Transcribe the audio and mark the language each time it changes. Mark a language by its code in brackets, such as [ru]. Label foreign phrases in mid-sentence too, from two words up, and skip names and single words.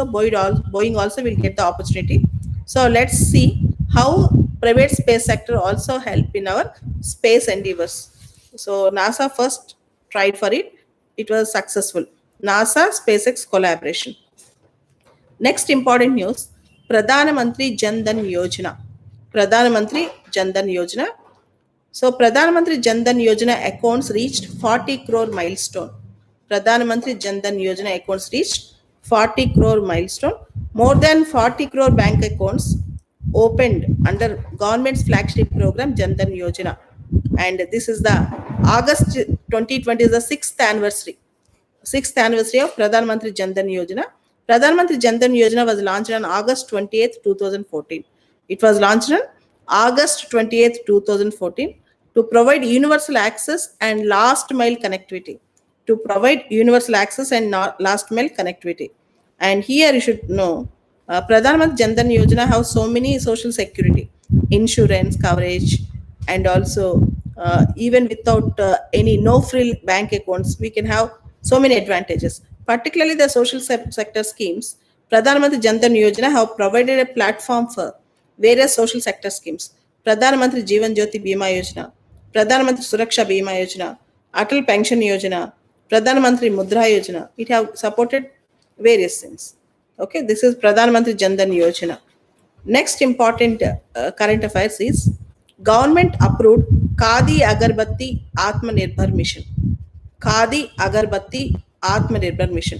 [en] Boeing also will get the opportunity. So let's see how private space sector also help in our space endeavors. So NASA first tried for it. It was successful. NASA SpaceX collaboration. Next important news, Pradhan Mantri Jan Dhan Yojana. Pradhan Mantri Jan Dhan Yojana. So Pradhan Mantri Jan Dhan Yojana accounts reached 40 crore milestone. Pradhan Mantri Jan Dhan Yojana accounts reached 40 crore milestone. More than 40 crore bank accounts opened under government's flagship program Jan Dhan Yojana. And this is the August 2020 is the sixth anniversary of Pradhan Mantri Jan Dhan Yojana. Pradhan Mantri Jan Dhan Yojana was launched on August 28th, 2014. It was launched on August 28th, 2014 to provide universal access and last mile connectivity. To provide universal access and last mile connectivity. And here you should know Pradhan Mantri Jan Dhan Yojana have so many social security, insurance coverage, and also even without any no frill bank accounts, we can have so many advantages. Particularly the social sector schemes, Pradhan Mantri Jan Dhan Yojana have provided a platform for various social sector schemes. Pradhan Mantri Jeevan Jyoti Bima Yojana, Pradhan Mantri Suraksha Bima Yojana, Atal Pension Yojana, Pradhan Mantri Mudra Yojana. It have supported various things. Okay, this is Pradhan Mantri Jan Dhan Yojana. Next important current affairs is government approved Khadi Agarbatti Atmanirbhar Mission. Khadi Agarbatti Atmanirbhar Mission.